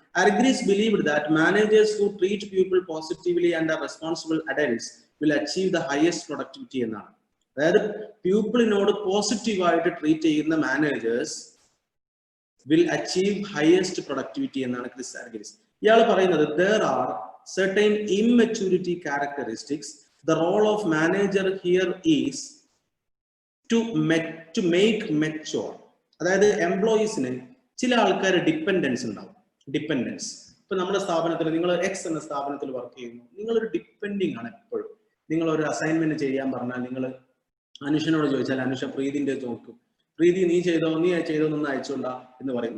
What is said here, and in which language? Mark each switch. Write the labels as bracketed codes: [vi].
[en] Argyris believed that managers who treat people positively and are responsible adults will achieve the highest productivity [ml] എന്നാണ്. അതായത് പീപ്പിളിനോട് പോസിറ്റീവായിട്ട് treat ചെയ്യുന്ന managers [en] will achieve highest productivity [ml] എന്നാണ് Chris അർഗിരിസ്. ഇയാൾ പറയുന്നത് [en] there are certain immaturity characteristics. The role of manager here is to make mature. [ml] അതായത് എംപ്ലോയീസിന് ചില ആൾക്കാർ ഡിപ്പെൻഡൻസ് ഉണ്ടാവും. ഇപ്പൊ നമ്മുടെ സ്ഥാപനത്തിൽ, നിങ്ങൾ എക്സ് എന്ന സ്ഥാപനത്തിൽ വർക്ക് ചെയ്യുന്നു, നിങ്ങളൊരു ഡിപ്പെൻഡിങ് ആണ് എപ്പോഴും. നിങ്ങൾ ഒരു അസൈൻമെന്റ് ചെയ്യാൻ പറഞ്ഞാൽ നിങ്ങൾ അനുഷനോട് ചോദിച്ചാൽ അനുഷ പ്രീതിന്റെ നോക്കും, പ്രീതി നീ ചെയ്തോ എന്നൊന്ന് അയച്ചോണ്ടാ എന്ന് പറയും.